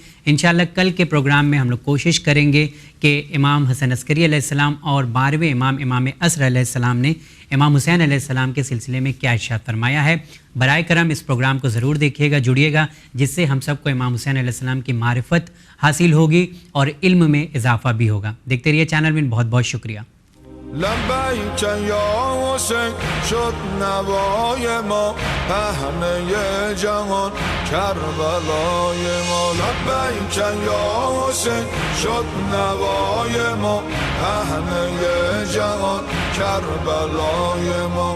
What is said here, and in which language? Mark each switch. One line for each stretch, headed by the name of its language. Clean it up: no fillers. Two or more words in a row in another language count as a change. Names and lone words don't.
Urdu: انشاءاللہ کل کے پروگرام میں ہم لوگ کوشش کریں گے کہ امام حسن عسکری
Arabic: علیہ السلام
Urdu: اور 12ویں امام عصر
Arabic: علیہ السلام
Urdu: نے امام حسین
Arabic: علیہ السلام
Urdu: کے سلسلے میں کیا ارشاد فرمایا ہے. برائے کرم اس پروگرام کو ضرور دیکھیے گا, جڑیے گا, جس سے ہم سب کو امام حسین
Arabic: علیہ السلام
Urdu: کی معرفت حاصل ہوگی اور علم میں اضافہ بھی ہوگا. دیکھتے رہیے چینل میں. بہت بہت شکریہ.
Arabic: لبیک یا حسین
Persian: شد نوای ما پهنه جهان کربلای ما.
Arabic: لبیک یا حسین
Persian: شد نوای ما پهنه جهان کربلای ما.